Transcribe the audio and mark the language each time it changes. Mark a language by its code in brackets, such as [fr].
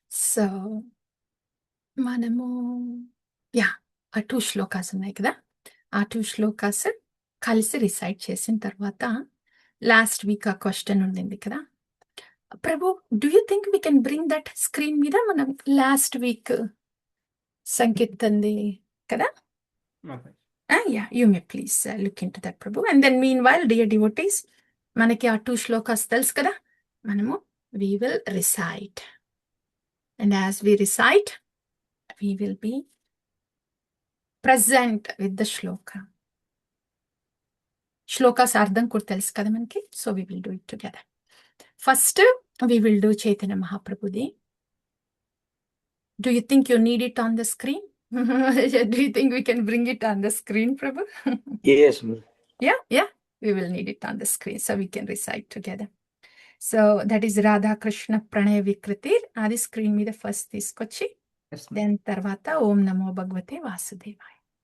[te] So మనము ఆ 2 శ్లోకాస్ ఉన్నాయి కదా, ఆ 2 శ్లోకాస్ కలిసి రిసైట్ చేసిన తర్వాత లాస్ట్ వీక్ ఆ క్వశ్చన్ ఉండింది కదా, ప్రభు [en] do you think we can bring that screen [te] మీద మనం లాస్ట్ వీక్ సంకీర్తంది కదా? [en] You may please look into that Prabhu. And then meanwhile dear devotees, [te] మనకి ఆ 2 శ్లోకాస్ తెలుసు కదా, మనము [en] We will recite. And as we recite we will be present with the shloka. [te] Shlokas అర్థం కూడా తెలుసు కదా మనకి. [en] So we will do it together. First, we will do Chaitanya Mahaprabhuji. Do you think you need it on the screen? Do you think we can bring it on the screen, Prabhu? Yes, ma'am. Yeah, we will need it on the screen so we can recite together. So that is Radha Krishna Pranaya Vikritir. [te] Adi screen మీద first తీసుకొచ్చి [en] Yes, ma'am. [te] then తర్వాత ఓం నమో భగవతే వాసుదేవాయ.